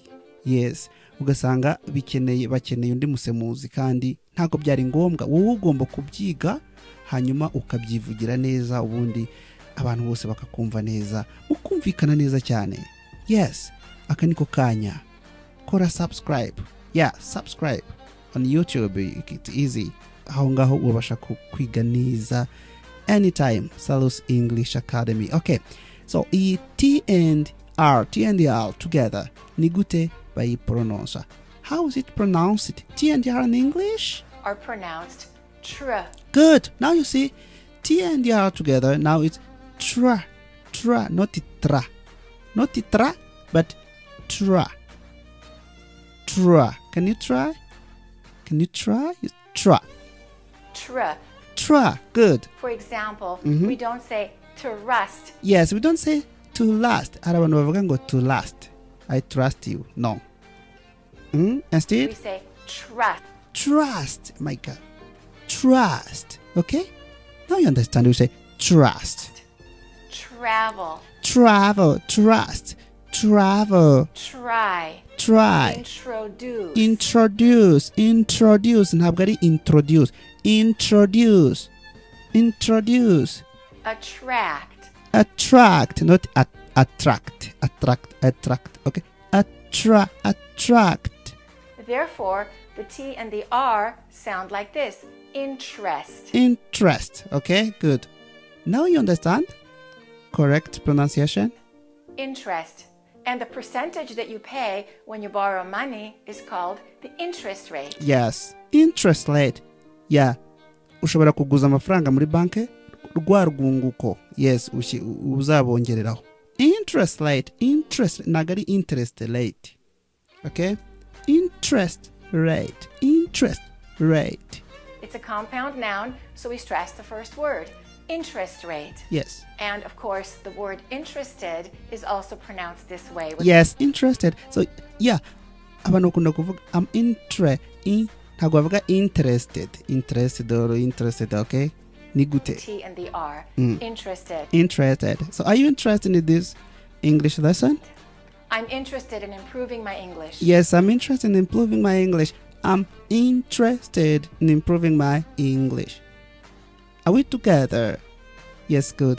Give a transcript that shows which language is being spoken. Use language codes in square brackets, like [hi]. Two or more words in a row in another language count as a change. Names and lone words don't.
[rw] Yes, ugasanga bakeneye undi musemuzi kandi ntago byari ngombwa. Wowe ugomba kubyiga hanyuma ukabyivugira neza, ubundi abantu bose bakakumva neza, ukumvikana neza cyane. Yes, akaniko kanya. Kora subscribe. [en] Yeah, subscribe on YouTube. It's easy. [rw] Aho ngaho ubasha kwiga neza anytime. [en] Salus English Academy. Okay, so T and R together, [rw] ni gute [en] by pronounce. How is it pronounced? T and R in English are pronounced tr. Good. Now you see T and R together. Now it's tra, not tra, but tra. Can you try? Tra. Good. For example, we don't say to rust. Yes, we don't say to last. [rw] Arabantu bavuga ngo [en] to last. I trust you. No. Instead, we say trust. Trust, my God. Trust. Okay? Now you understand. We say trust. Travel. Trust. Travel. Try. Introduce. [rw] Ntabwo ari introduce. [en] Introduce. Attract, not attract. Okay? Attract. Therefore, the T and the R sound like this. Interest. Okay, good. Now you understand? Correct pronunciation? Interest. And the percentage that you pay when you borrow money is called the interest rate. Yes, interest rate. Yeah. [rw] Ushobora kuguza amafaranga muri banke rwa rwunguko. Yes, uzabongereraho. [en] Interest rate. Nagari interest rate. Okay? Interest rate. It's a compound noun, so we stress the first word. Interest rate. Yes. And of course, the word interested is also pronounced this way. Yes, interested. So, yeah. [rw] Abantu bakunda kuvuga I'm ntabwo bavuga interested, okay? Ni gute. [en] T and the R. Interested. So, are you interested in this English lesson? I'm interested in improving my English. Yes, I'm interested in improving my English. I'm interested in improving my English. Are we together? Yes, good.